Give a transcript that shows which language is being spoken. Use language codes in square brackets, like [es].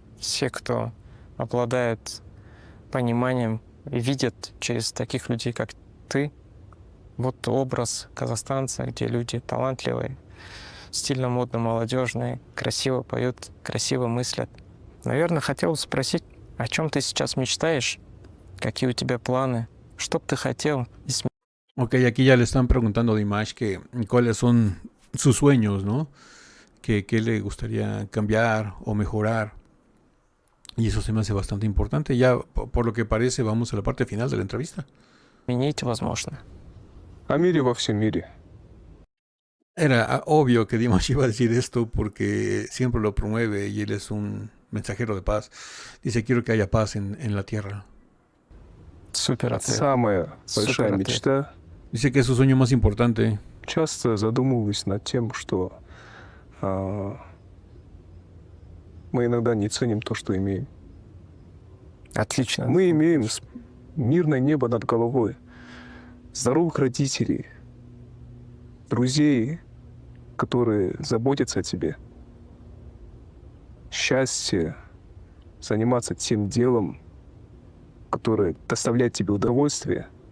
[ru] Все, кто обладает пониманием и видят через таких людей, как ты, вот образ казахстанца, где люди талантливые, стильно, модно, молодежные, красиво поют, красиво мыслят. Naверное, хотел sпросить, о чем ты сейчас мечтаешь, какие у тебя планы, что бы ты хотел. [es] Ok, aquí ya le están preguntando a Dimash que cuáles son sus sueños, ¿no? Que le gustaría cambiar o mejorar. Y eso se me hace bastante importante. Ya, por lo que parece, vamos a la parte final de la entrevista. [ru] Изменить возможно. О мире во всем мире. [es] Era obvio que Dimash iba a decir esto porque siempre lo promueve y él es un mensajero de paz. Dice, quiero que haya paz en la tierra. [ru] Супер ответ. Самая Супер большая ответ. мечта. [es] Dice que es su sueño más importante. [ru] Часто задумываюсь над тем, что мы иногда не ценим то, что имеем. Отлично. Мы имеем мирное небо над головой, здоровых родителей, друзей, которые заботятся о тебе, счастье, заниматься тем делом, которое доставляет тебе удовольствие.